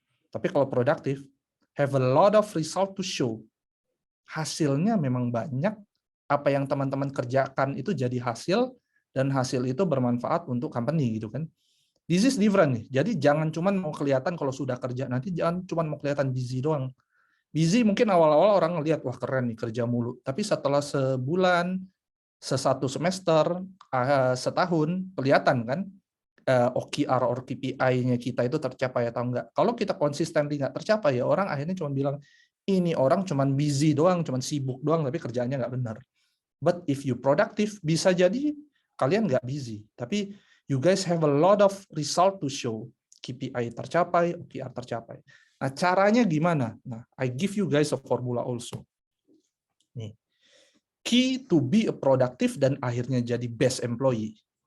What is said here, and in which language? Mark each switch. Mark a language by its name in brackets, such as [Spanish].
[Indonesian] Tapi kalau produktif, [English] have a lot of result to show. [Indonesian] Hasilnya memang banyak, apa yang teman-teman kerjakan itu jadi hasil, dan hasil itu bermanfaat untuk company gitu kan. [English] This is different [Indonesian] nih. Jadi jangan cuma mau kelihatan kalau sudah kerja, nanti jangan cuma mau kelihatan busy doang. Busy mungkin awal-awal orang ngelihat wah keren nih kerja mulu, tapi setelah sebulan, sesatu semester, setahun, kelihatan kan OKR or KPI-nya kita itu tercapai atau enggak. Kalau kita konsisten nggak tercapai, ya orang akhirnya cuma bilang, ini orang cuma busy doang, cuma sibuk doang, tapi kerjaannya nggak benar. [English] But if you productive, [Indonesian] bisa jadi kalian nggak busy, tapi [English] you guys have a lot of result to show. [Indonesian] KPI tercapai, OKR tercapai. Nah, caranya gimana? [English] Nah, I give you guys a formula also. Nih. Key to be a productive [Indonesian] dan akhirnya jadi [English] best employee.